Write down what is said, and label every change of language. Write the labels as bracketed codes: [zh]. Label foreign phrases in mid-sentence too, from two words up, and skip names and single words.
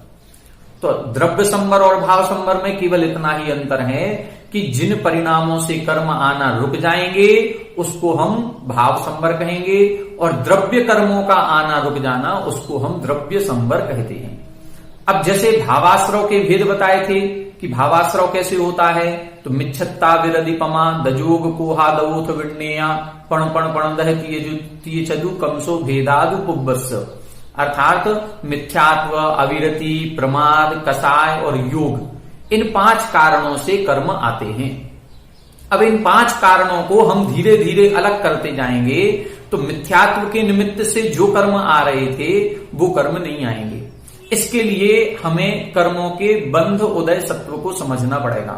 [hi] तो द्रव्य संवर और भाव संवर में केवल इतना ही अंतर है कि जिन परिणामों से कर्म आना रुक जाएंगे उसको हम भाव संवर कहेंगे, और द्रव्य कर्मों का आना रुक जाना उसको हम द्रव्य संवर कहते हैं। अब जैसे भावाश्रव के भेद बताए थे कि भावाश्रव कैसे होता है, तो [pra] मिच्छत्ता विरदिपमा दजोग कोहा दवोथ विण्णेया पण पण पण दह तीय चदु कमसो भेदादु पुब्बस्स, [hi] अर्थात मिथ्यात्व, अविरति, प्रमाद, कसाय और योग, इन 5 कारणों से कर्म आते हैं। अब इन 5 कारणों को हम धीरे धीरे अलग करते जाएंगे तो मिथ्यात्व के निमित्त से जो कर्म आ रहे थे वो कर्म नहीं आएंगे। इसके लिए हमें कर्मों के बंध उदय सत्व को समझना पड़ेगा।